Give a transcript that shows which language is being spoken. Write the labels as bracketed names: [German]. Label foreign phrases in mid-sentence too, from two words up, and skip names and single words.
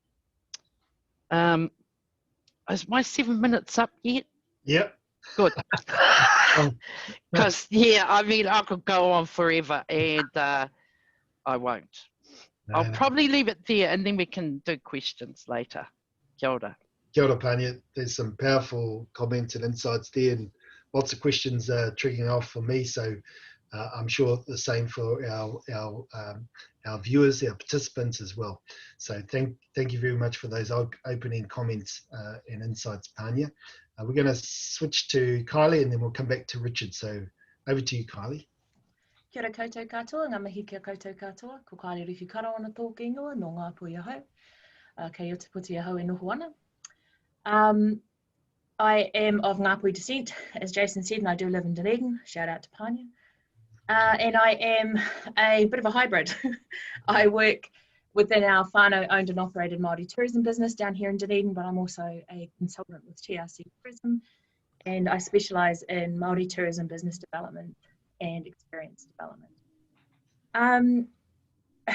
[English] Is my 7 minutes up yet? Yep. Good. Because, yeah, I mean, I could go on forever, and I won't. I'll probably leave it there, and then we can do questions later. [Māori] Kia ora. Kia ora, Pania. [English] There's some powerful comments and insights there, and lots of questions triggering off for me. So I'm sure the same for our viewers, our participants as well. So thank you very much for those opening comments and insights, Pania. We're going to switch to Kylie, and then we'll come back to Richard. So over to you, Kylie. [Māori] Kia ora koutou katoa, ngā mihi kia koutou katoa, ko Kylie Ruwhiu-Karawana tōku ingoa, no Ngāpuhi ahau, kei o te puti ahau e noho ana. [English] I am of Ngāpuhi descent, as Jason said, and I do live in Dunedin. Shout out to Pania. And I am a bit of a hybrid. I work within our whānau owned and operated Maori tourism business down here in Dunedin, but I'm also a consultant with TRC Tourism, and I specialise in Maori tourism business development and experience development.